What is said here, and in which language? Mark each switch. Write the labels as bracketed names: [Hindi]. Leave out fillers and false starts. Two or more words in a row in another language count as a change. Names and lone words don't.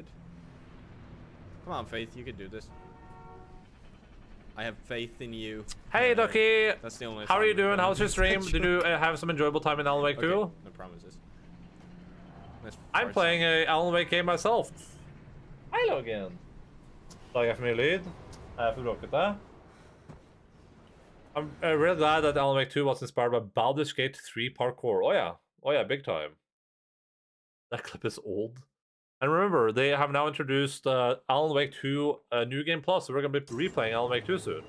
[English] Come on, Faith, you can do this. I have faith in you. Hey, Ducky! That's the only How are you assignment doing? that How's your I'm stream? gonna Did you have some enjoyable time in Alan Wake 2? Okay, no promises. I'm playing a Alan Wake game myself. Hello again. [Norwegian] Da jeg for mye lyd. Jeg for bråkete. [English] I'm real glad that Alan Wake 2 was inspired by Baldur's Gate 3 parkour. Oh yeah, big time. That clip is old. And remember, they have now introduced Alan Wake 2 New Game Plus, so we're going to be replaying Alan Wake 2 soon.